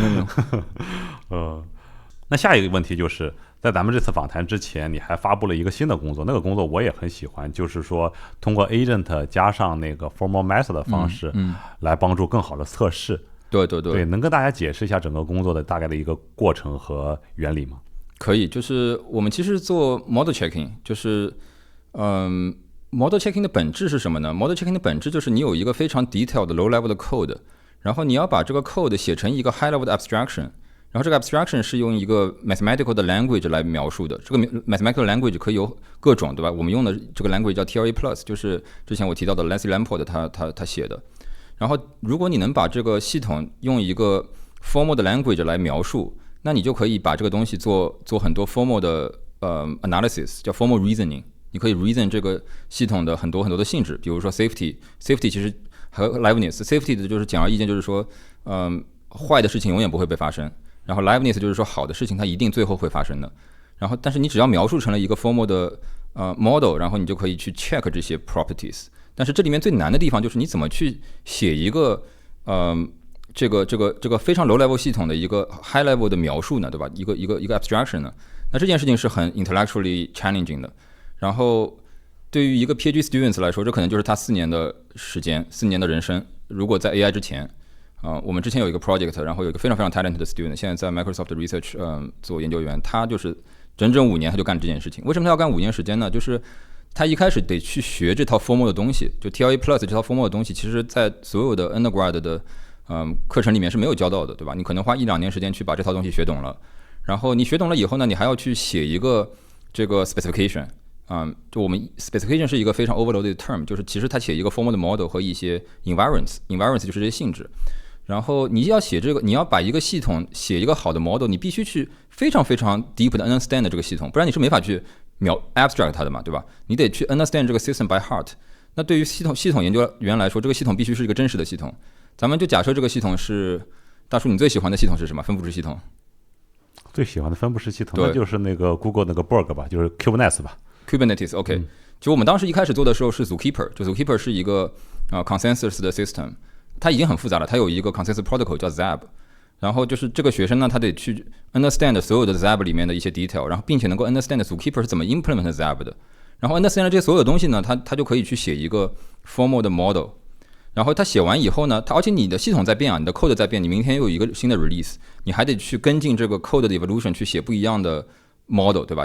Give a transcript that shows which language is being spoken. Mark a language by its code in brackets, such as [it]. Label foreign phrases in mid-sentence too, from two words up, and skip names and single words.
[zh] 那下一個問題就是在咱們這次訪談之前，你還發布了一個新的工作，那個工作我也很喜歡，就是說通過 agent 加上那個 [en] formal method [zh] 的方式來幫助更好的測試。對，能跟大家解釋一下整個工作的大概的一個過程和原理嗎？可以，就是我們其實做 [en] model checking， [zh] 就是 [en] model checking [zh] 的本質是什麼呢？ [en] model checking [zh] 的本質就是你有一個非常 [en] detailed low level [zh] 的 code， 然後你要把這個 code 寫成一個 [en] high level [zh] 的 abstraction， 然後這個 abstraction 是用一個 mathematical 的 language 來描述的。這個 [en] mathematical language [zh] 可以有各種，對吧？我們用的這個 language 叫 TLA+， 就是之前我提到的 Leslie Lamport 他寫的。然後如果你能把這個系統用一個 formal 的 language 來描述，那你就可以把這個東西做很多 formal 的analysis， 叫 [en] formal reasoning。 [zh] 你可以 reason 這個系統的很多的性質，比如說 safety 其實和 liveness。safety 的就是簡而易見，就是說，壞的事情永遠不會被發生。然後 liveness 就是說好的事情它一定最後會發生的。然後但是你只要描述成了一個 formal 的model， 然後你就可以去 check 這些 properties。但是這裡面最難的地方就是你怎麼去寫一個這個非常 [en] low level [zh] 系統的一個 [en] high level [zh] 的描述呢，對吧？一個 abstraction 呢？那這件事情是很 [en] intellectually challenging [zh] 的。然後對於一個 [en] PhD students [zh] 來說，這可能就是他4年的時間，4年的人生。如果在 AI 之前，我們之前有一個 project， 然後有一個非常非常 talented 的 student， 現在在 Microsoft Research 做研究員，他就是整整5年他就幹這件事情。為什麼他要幹5年時間呢？就是他一開始得去學這套 formal 的東西，就 TLA+ 這套 formal 的東西，其實在所有的 undergrad 的課程裡面是沒有教到的，對吧？你可能花1-2 年時間去把這套東西學懂了，然後你學懂了以後呢，你還要去寫一個這個 specification。就我們 specification 是一個非常 [en] overloaded term， [zh] 就是其實它寫一個 formal 的 model 和一些 environments 就是这些性質。然後你要寫這個，你要把一個系統寫一個好的 model， 你必須去非常非常 deep 的 understand 這個系統，不然你是沒法去abstract 它的嘛，對吧？你得去 understand 這個 [en] system by heart。 [zh] 那對於系統研究員來說，這個系統必須是一個真實的系統。咱們就假設這個系統是，大叔你最喜歡的系統是什麼？分布式系統。最喜歡的分布式系統那就是那個 Google 那個 Borg 吧，就是 Kubernetes 吧。 Kubernetes OK，就我們當時一開始做的時候是 Zookeeper， 就 Zookeeper 是一個consensus 的 system， 它已經很複雜了，它有一個 [en] consensus protocol [zh] 叫 Zab， 然後就是這個學生呢，他得去 understand 所有的 Zab 裡面的一些 detail， 然後並且能夠 understand Zookeeper 是怎麼 implement Zab 的，然後 understand 這些所有的東西呢，他就可以去寫一個 formal 的 model， 然後他寫完以後呢，而且你的系統在變啊，你的 code 在變，你明天又有一個新的 release， 你還得去跟進這個 code 的 evolution 去寫不一樣的model， 对吧？